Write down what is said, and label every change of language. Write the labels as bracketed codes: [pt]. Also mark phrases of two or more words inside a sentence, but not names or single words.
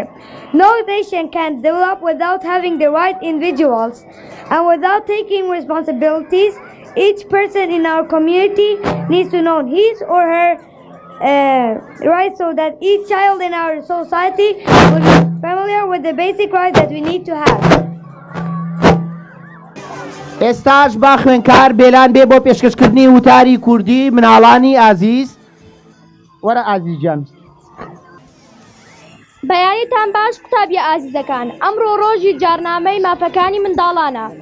[en] No nation can develop without having the right individuals and without taking responsibilities. Each person in our community needs to know his or her rights so that each child in our society will be familiar with the basic rights that we need to have. [ckb] ئێستاش با خوێنکار بێلان بێ بۆ پێشکەشکردنی وتاری کوردی مناڵانی ئازیز. وەرە ئازیزجان. بەیانیتان باش قوتابیە ئازیزەکان، ئەمڕۆ ڕۆژی جارنامەی مافەکانی منداڵانە.